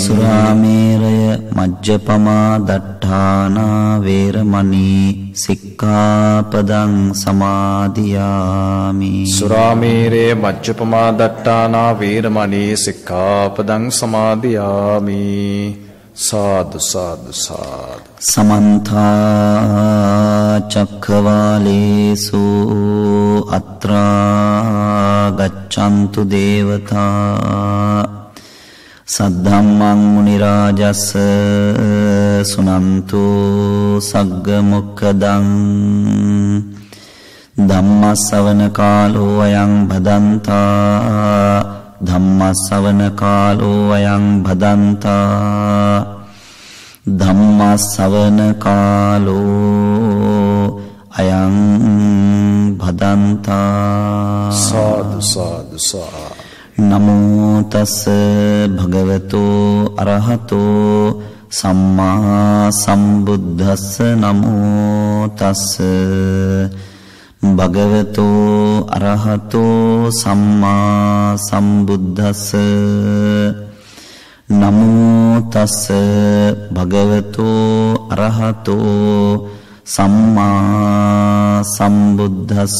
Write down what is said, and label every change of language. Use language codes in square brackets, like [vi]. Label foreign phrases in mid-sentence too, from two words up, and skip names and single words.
[pi] සුරාමේරය මජ්ජපමා දට්ඨානා වේරමණී සික්ඛාපදං සමාදියාමි. සුරාමේරේ මජ්ජපමා දට්ඨානා වේරමණී සික්ඛාපදං සමාදියාමි. සාදු සාදු සාදු. සමන්තා චක්ඛවාලේසු අත්‍රා ගච්ඡන්තු දේවතා සද්ධම්මං මුනි රාජස් සුනන්තු සග්ග මොක්ඛදං ධම්මස්සවන කාලෝ අයං භදන්තා ධම්මස්සවන කාලෝ අයං භදන්තා ධම්මස්සවන කාලෝ අයං භදන්තා. සාදු සාදු සාදු. නමෝ තස් භගවතෝ අරහතෝ සම්මා සම්බුද්දස්ස නමෝ තස් භගවතෝ අරහතෝ සම්මා සම්බුද්දස්ස නමෝ තස් භගවතෝ අරහතෝ සම්මා සම්බුද්දස්ස